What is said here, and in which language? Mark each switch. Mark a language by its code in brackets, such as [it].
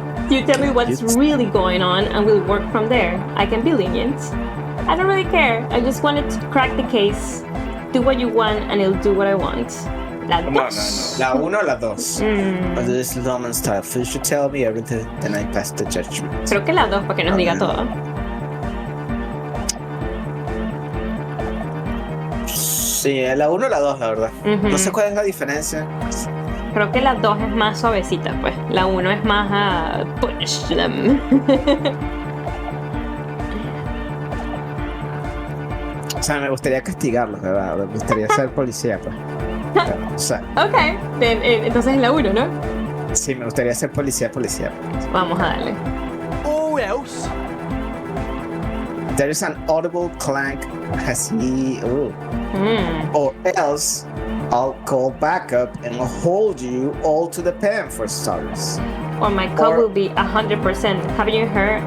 [en] You tell me what's really going on, and we'll work from there. I can be lenient. I don't really care. I just wanted to crack the case. Do what you want, and I'll do what I want. [es] La dos. No. La 1 o la 2. [en] But this is Roman style. [es] First you tell me everything, then I pass the judgment. Creo que la 2 para que nos diga todo. Sí, la 1 o la 2, la verdad. No sé cuál es la diferencia. Creo que la 2 es más suavecita, pues. La 1 es más [en] punish them. [es] O sea, me gustaría castigarlos, ¿verdad? Me gustaría ser policía, pues. O sea, Ok, entonces es la 1, ¿no? sí, me gustaría ser policía. Vamos a darle. [en] Or else, There is an audible clank as he... Or else, I'll call backup and I'll hold you all to the pen for starters. Or my cup will be 100%. Haven't you heard?